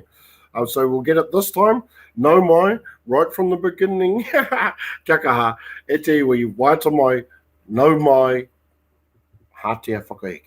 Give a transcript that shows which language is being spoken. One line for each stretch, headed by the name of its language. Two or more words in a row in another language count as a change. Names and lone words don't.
English: So we'll get it this time.
Māori: No Mai,
English: right from the beginning.
Māori: Kia kaha, e te iwi, Waiata mai, no mai, Hātea whakaeke.